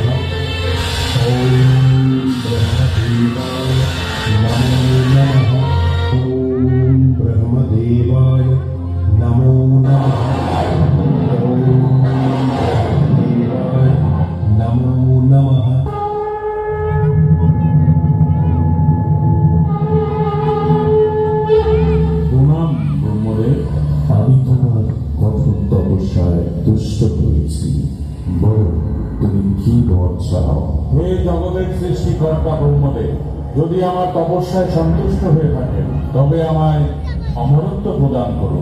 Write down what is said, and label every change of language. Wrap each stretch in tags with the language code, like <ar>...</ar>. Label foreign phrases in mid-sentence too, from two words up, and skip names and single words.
<sa>ओम ब्रह्मदेवाय नमो नमः। ओम ब्रह्मदेवाय नमो नमः। नमो नमः।</sa> <bn>প্রণাম ব্রহ্মদেব। আমি তোমার কঠোর তপস্যায় তুষ্ট হয়েছি, বলো তুমি কি বর চাও? হে জগতের সৃষ্টিকর্তা ব্রহ্মদেব, যদি আমার তপস্যায় সন্তুষ্ট হয়ে থাকেন তবে আমায় অমরত্ব প্রদান করুন।</bn>